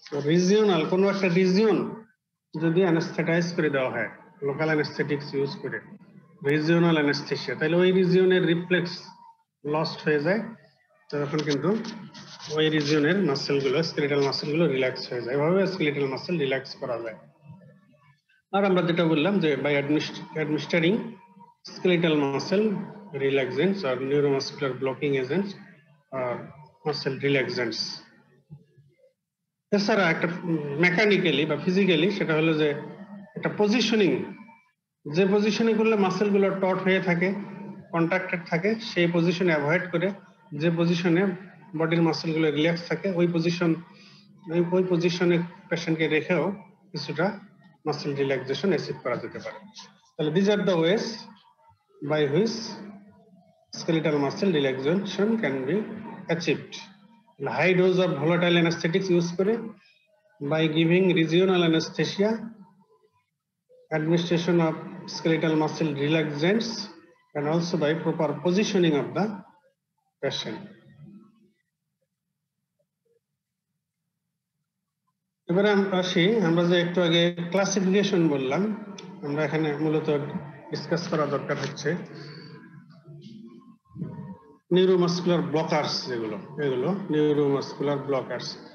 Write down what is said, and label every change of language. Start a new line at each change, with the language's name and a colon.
Bangla: Regional কোনো একটা region যদি অ্যানেস্থেটাইজ করে দেওয়া হয় লোকাল অ্যানেস্থেটিক্স ইউজ করে, রিজিওনাল অ্যানেস্থেসিয়া, তাহলে ওই রিজিয়নের রিফ্লেক্স লস্ট হয়ে যায়, তখন কিন্তু ওই রিজিয়নের মাসেলগুলো, স্কেলেটাল মাসেলগুলো রিল্যাক্স হয়ে যায়। এভাবে স্কেলেটাল মাসেল রিল্যাক্স করা যায়। আর আমরা যেটা বললাম যে
English: By administering skeletal muscle relaxants or neuromuscular blocking agents or muscle relaxants।
Bangla: এছাড়া একটা মেকানিক্যালি বা ফিজিক্যালি সেটা হলো যে একটা পজিশনিং, যে পজিশনে করলে মাসেলগুলো টট হয়ে থাকে, কন্ট্রাক্টেড থাকে, সেই পজিশনে অ্যাভয়েড করে যে পজিশনে বডির মাসেলগুলো রিল্যাক্স থাকে ওই পজিশনে পেশেন্টকে রেখেও কিছুটা মাসেল রিল্যাক্সেশন অ্যাচিভ করা যেতে পারে। তাহলে
English: This are the ways by which skeletal muscle relaxation can be achieved. High dose of volatile anesthetics use
Bangla: করে,
English: by giving regional anesthesia, administration of skeletal muscle relaxants, and also by proper positioning of the patient.
Bangla: এবারে আসি, আমরা যে একটু আগে classification বললাম, আমরা এখানে মূলত ডিসকাস করা দরকার হচ্ছে নিউরোমাসকুলার ব্লকার্স, যেগুলো এগুলো নিউরোমাসকুলার ব্লকার্স।